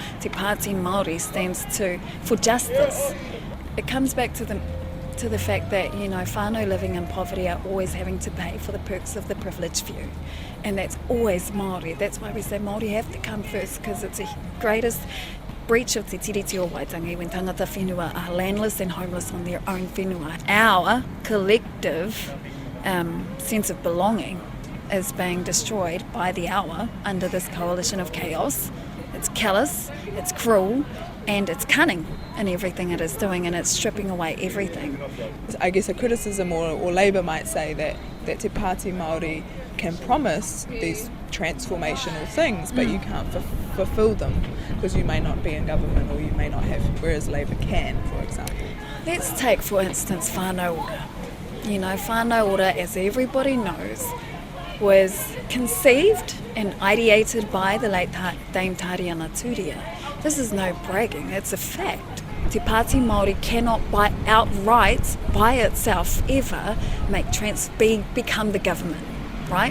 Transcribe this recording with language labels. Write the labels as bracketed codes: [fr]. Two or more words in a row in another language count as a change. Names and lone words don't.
[en] Te Pāti Māori stands for justice. It comes back to the fact that, whānau living in poverty are always having to pay for the perks of the privileged few. And that's always Māori. That's why we say Māori have to come first, because it's the greatest breach of te tiriti o Waitangi when [mi] tangata whenua [en] are landless and homeless on their own whenua. Our collective sense of belonging is being destroyed by the hour under this coalition of chaos. It's callous, it's cruel, and it's cunning in everything it is doing, and it's stripping away everything. I guess a criticism or Labour might say that Te Pāti Māori can promise these transformational things, but you can't fulfil them because you may not be in government or you may not have, whereas Labour can, for example. Let's take, for instance, whānau ora. Whānau ora, as everybody knows, was conceived and ideated by the late Dame Tariana Turia. This is no bragging, it's a fact. Te Pāti Māori cannot outright, by itself, ever become the government, right?